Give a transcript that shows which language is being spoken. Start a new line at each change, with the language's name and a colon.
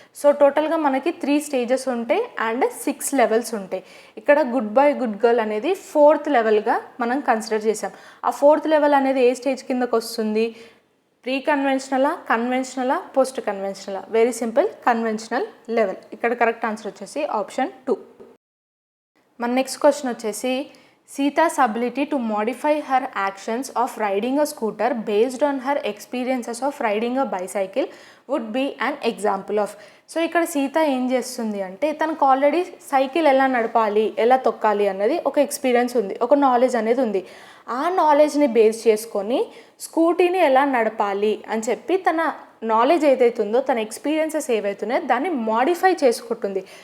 Telugu: So టోటల్గా మనకి 3 stages ఉంటాయి అండ్ 6 లెవెల్స్ ఉంటాయి. ఇక్కడ గుడ్ బాయ్ గుడ్ గర్ల్ అనేది 4th లెవెల్గా మనం కన్సిడర్ చేసాం. ఆ 4th లెవెల్ అనేది ఏ స్టేజ్ కిందకు వస్తుంది? Pre కన్వెన్షనలా, కన్వెన్షనలా, post కన్వెన్షనలా?
English: Very simple, conventional level.
Telugu: ఇక్కడ కరెక్ట్ ఆన్సర్ వచ్చేసి ఆప్షన్ 2. మన నెక్స్ట్ క్వశ్చన్ వచ్చేసి,
English: Sita's ability to modify her actions of riding a scooter based on her experiences of riding a bicycle would be an example of.
Telugu: So ఇక్కడ సీత ఏం చేస్తుంది అంటే, తనకు already cycle ఎలా నడపాలి, ఎలా తొక్కాలి అన్నది ఒక ఎక్స్పీరియన్స్ ఉంది, ఒక నాలెడ్జ్ అనేది ఉంది. ఆ నాలెడ్జ్ని బేస్ చేసుకొని స్కూటీని ఎలా నడపాలి అని చెప్పి తన నాలెడ్జ్ ఏదైతే ఉందో, తన ఎక్స్పీరియన్సెస్ ఏవైతున్నాయో దాన్ని మాడిఫై చేసుకుంటుంది.